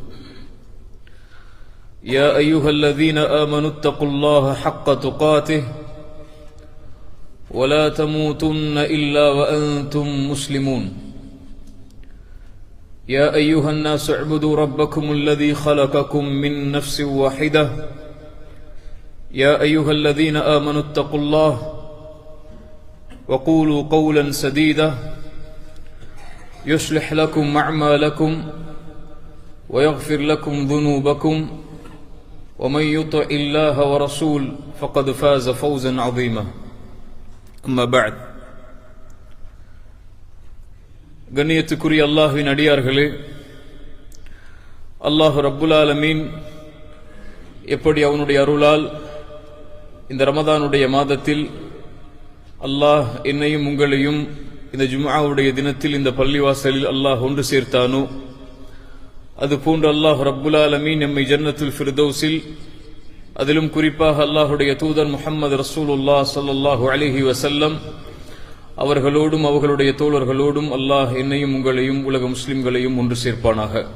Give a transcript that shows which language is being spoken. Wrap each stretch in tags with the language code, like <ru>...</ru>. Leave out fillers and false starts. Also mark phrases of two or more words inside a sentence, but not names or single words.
<ar>يا أيها الذين آمنوا اتقوا الله حق تقاته ولا تموتن إلا وأنتم مسلمون يا أيها الناس اعبدوا ربكم الذي خلقكم من نفس واحدة يا أيها الذين آمنوا اتقوا الله وقولوا قولا سديدا يصلح لكم أعمالكم ويغفر لكم ذنوبكم ومن يطع الله ورسول فقد فاز فوزا عظيما أما بعد</ar> <ta>கண்ணியத்துக்குரிய அல்லாஹ்வின் அடியார்களே,</ta> <ar>الله رب العالمين</ar> <ta>எப்படி அவனுடைய அருளால் இந்த ரமதானுடைய மாதத்தில் அல்லாஹ் என்னையும் உங்களையும் இந்த ஜும்ஆவுடைய தினத்தில் இந்த பள்ளிவாசலில் அல்லாஹ் ஒன்று சேர்த்தானோ, அதுபோன்று</ta> <ar>الله رب العالمين</ar> <ta>நம்மை</ta> <ar>جنة الفردوس,</ar> <ta>அதிலும் குறிப்பாக அல்லாஹுடைய தூதர்</ta> <ar>محمد رسول الله صلى الله عليه وسلم</ar> <ta>அவர்களோடும் அவர்களுடைய தோழர்களோடும் அல்லாஹ் என்னையும் உங்களையும் உலக முஸ்லிம்களையும் ஒன்று சேர்ப்பானாக.</ta>